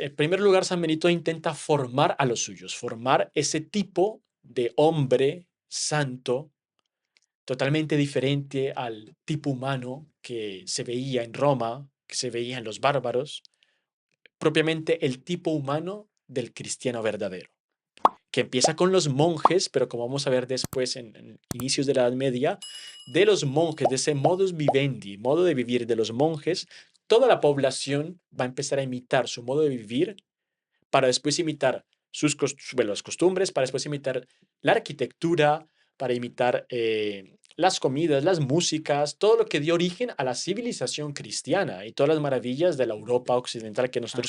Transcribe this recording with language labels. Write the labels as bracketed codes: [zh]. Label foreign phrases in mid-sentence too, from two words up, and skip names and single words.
[es] En primer lugar, San Benito intenta formar a los suyos, formar ese tipo de hombre santo totalmente diferente al tipo humano que se veía en Roma, que se veía en los bárbaros, propiamente el tipo humano del cristiano verdadero, que empieza con los monjes, pero como vamos a ver después en inicios de la Edad Media, de los monjes, de ese [la] modus vivendi, [es] modo de vivir de los monjes, toda la población va a empezar a imitar su modo de vivir para después imitar las costumbres, para después imitar la arquitectura, para imitar las comidas, las músicas, todo lo que dio origen a la civilización cristiana y todas las maravillas de la Europa occidental que nosotros